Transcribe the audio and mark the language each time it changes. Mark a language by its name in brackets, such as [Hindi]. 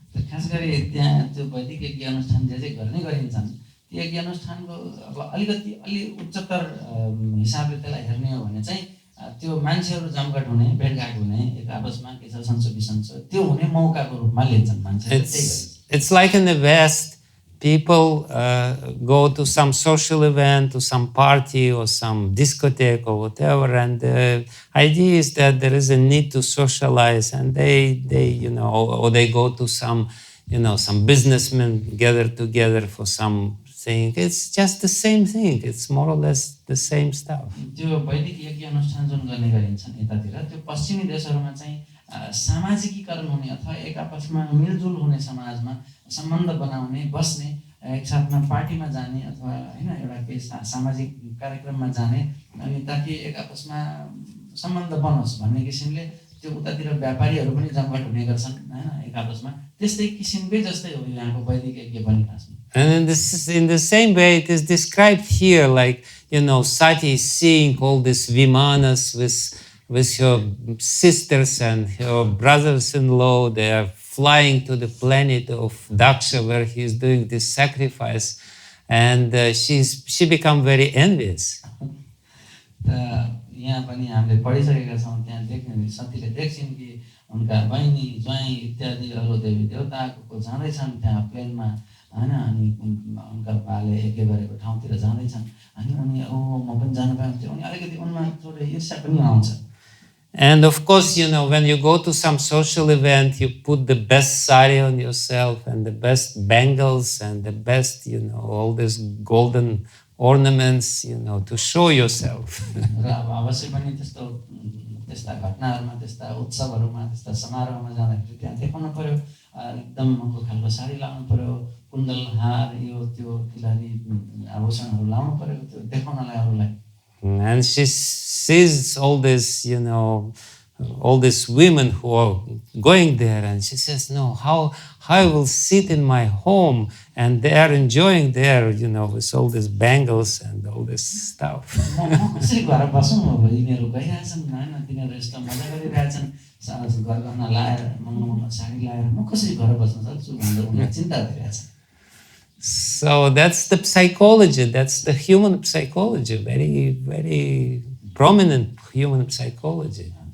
[Nepali] खास गरी त्यहाँ त्यो वैदिक यज्ञ अनुष्ठान जे गर्ने गरिन्छन् त्यो यज्ञ अनुष्ठानको अब अलिकति अलि उच्चतर हिसाबले त्यसलाई हेर्ने हो भने चाहिँ त्यो मान्छेहरु जमघट हुने भेटघाट हुने एक आपसमा के छ सन्चो बिसन्चो त्यो हुने मौकाको रूपमा लिन्छन् मान्छेहरु. [English] It's like in the West, people go to some social event, to some party or some discotheque or whatever, and the idea is that there is a need to socialize, and they or they go to some businessmen gather together for something. It's just the same thing. It's more or less the same stuff. [Nepali] त्यो वैदिक यज्ञ अनुष्ठान जुन गर्ने गरिन्छन् यतातिर त्यो पश्चिमी देशहरुमा चाहिँ सामाजिकीकरण हुने अथवा एक आपसमा मिलजुल हुने समाजमा सम्बन्ध बनाउने बस्ने एक साथमा पार्टीमा जाने अथवा हैन एउटा के सामाजिक कार्यक्रममा जाने अनि ताकि एक आपसमा सम्बन्ध बनोस् भन्ने किसिमले त्यो उतातिर व्यापारीहरु पनि जमघट हुने गर्छन् हैन एक आपसमा त्यस्तै किसिमकै जस्तै हो यहाँको वैदिक यज्ञ पनि खासमा. [English] And in the same way it is described here, like Sati is seeing all these vimanas with her sisters and her brothers-in-law. They are flying to the planet of Daksha where he is doing this sacrifice, and she become very envious. [Nepali] यहाँ पनि हामीले पढिसकेका छौं त्यहाँ देख्ने सतीले देख्छिन् कि उनका बहिनी ज्वाइँ इत्यादिहरु देवी देवताको जाँदै छन् त्यहाँ प्लेनमा हैन अनि उनका बाले यज्ञ गरेको ठाउँतिर जाँदै छन् अनि उनी म पनि जान पाउँथे अनि अलिकति उनमा थोरै ईर्ष्या पनि आउँछ. [English] And of course, when you go to some social event, you put the best sari on yourself and the best bangles and the best, all these golden ornaments, to show yourself. [Nepali] र अब अवश्य पनि त्यस्ता घटनाहरूमा त्यस्ता उत्सवहरूमा त्यस्ता समारोहमा जाँदाखेरि त्यहाँ देखाउनु पर्यो एकदम महँगो खालको साडी लाउनु पर्यो कुण्डल हार यो त्यो तिलहरी आभूषणहरू लाउनु पर्यो त्यो देखाउनलाई अरूलाई [English] And she sees all this, all these women who are going there, and she says, no, how I will sit in my home and they are enjoying there, with all these bangles and all this stuff. [Nepali] कसरी घर बसौँ अब यिनीहरू गइरहेछन् हैन तिनीहरू यस्तो मजा गरिरहेछन् गरगहना लाएर महँगो साडी लाएर म कसरी घर बस्न सक्छु भनेर उनीहरू चिन्ता गरिरहेछन्. [English] So that's the psychology, that's the human psychology, very, very prominent human psychology.